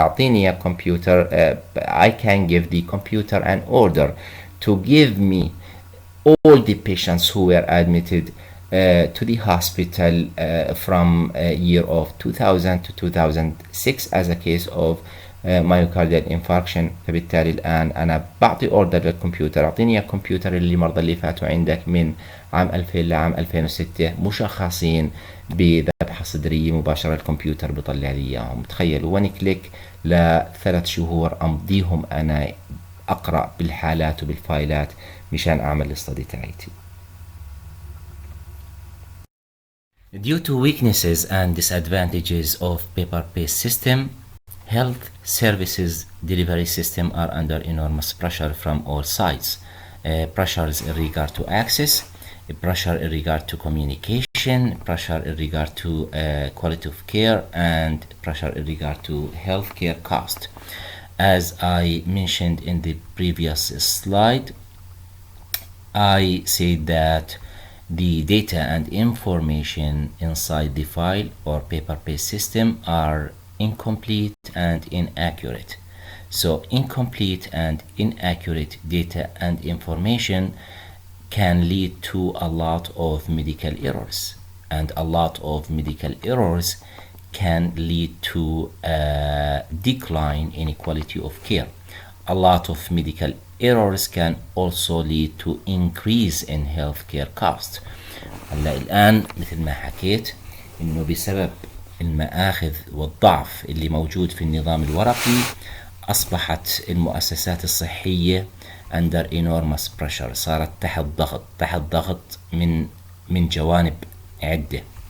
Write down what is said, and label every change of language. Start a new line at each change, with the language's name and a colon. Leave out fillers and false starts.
Arabic: اعطيني يا كمبيوتر
English: I can give the computer an order to give me all the patients who were admitted to the hospital from year of 2000 to 2006 as a case of myocardial infarction.
Arabic: فبالتالي الآن أنا بعطي اوردر للكمبيوتر، أعطيني يا كمبيوتر اللي مرضى اللي فاتوا عندك من عام 2000 لعام 2006 مشخصين بذبحة صدرية، مباشرة الكمبيوتر بيطلع لي إياهم. تخيلوا 1 كليك ل3 شهور أمضيهم أنا أقرأ بالحالات وبالفايلات مشان أعمل الاستدي تاعتي.
English: Due to weaknesses and disadvantages of paper-based system, health services delivery system are under enormous pressure from all sides. Pressures in regard to access, pressure in regard to communication, pressure in regard to quality of care, and pressure in regard to healthcare cost. As I mentioned in the previous slide, I said that the data and information inside the file or paper-based system are incomplete and inaccurate. So incomplete and inaccurate data and information can lead to a lot of medical errors, and a lot of medical errors can lead to a decline in quality of care. A lot of medical errors can also lead to increase in healthcare cost.
Arabic: هلا الآن مثل ما حكيت إنه بسبب المآخذ والضعف اللي موجود في النظام الورقي أصبحت المؤسسات الصحية
English: under enormous pressure،
Arabic: صارت تحت ضغط من جوانب عدة.